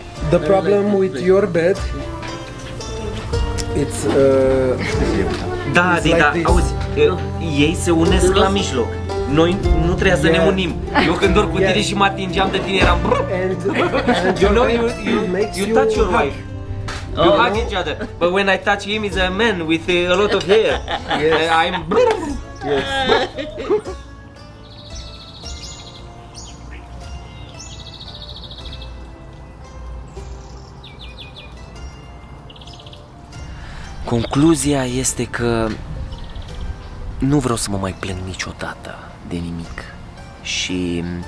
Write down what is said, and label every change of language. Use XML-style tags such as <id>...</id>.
<en>The problem with your bed, it's</en> <ro>Da, auzi, ei se unesc la mijloc. Noi nu trebuia să ne unim. Eu când dorm cu tine și mă atingeam de tine eram</ro> <en>you know, you touch your wife. You hug each other. But when I touch him, he's a man with a lot of hair.</en> <ro>I'm Concluzia este că nu vreau să mă mai plâng niciodată de nimic și</ro>